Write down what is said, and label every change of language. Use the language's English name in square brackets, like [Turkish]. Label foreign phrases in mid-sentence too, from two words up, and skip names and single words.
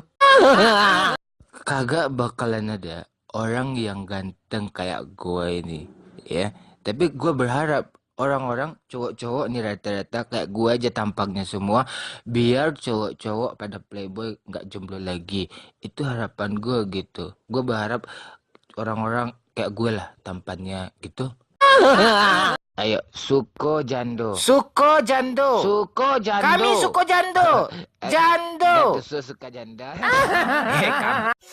[Indonesian] Kagak bakalan ada orang yang ganteng kayak gue ini ya. Tapi gue berharap orang-orang cowok-cowok nih rata-rata kayak gue aja tampaknya semua, biar cowok-cowok pada playboy nggak jomblo lagi. Itu harapan gue gitu. Gue berharap orang-orang kayak gue lah tampannya gitu. [Minangkabau] Ayo, Suko Jando. Suko Jando. Suko Jando. Kami Suko Jando. Jando. [Indonesian] Suka janda.